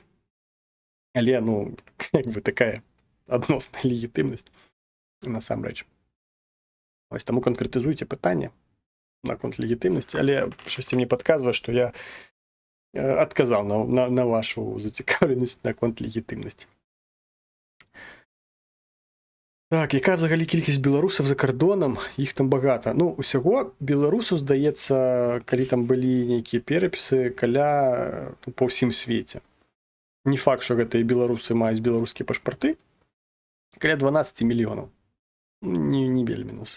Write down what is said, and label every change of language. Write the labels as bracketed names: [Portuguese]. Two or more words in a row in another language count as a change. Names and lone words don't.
[Belarusian] Але, ну, як бы такая адносная легітымнасць насамрэч. Ось, таму канкрэтызуйце пытанне наконт легітымнасці, але штосьці мне падказвае, што я адказаў на вашу зацікаўленасць наконт легітымнасці. [Ukrainian] Так, яка взагалі кількасць беларусаў за кардонам? [Belarusian] Іх там багата. Ну, усяго беларусаў, здаецца, калі там былі нейкія перапісы, каля па ўсім свеце. Не факт, што гэтыя беларусы маюць беларускія пашпарты. Каля 12 мільёнаў. Не вельмі нас.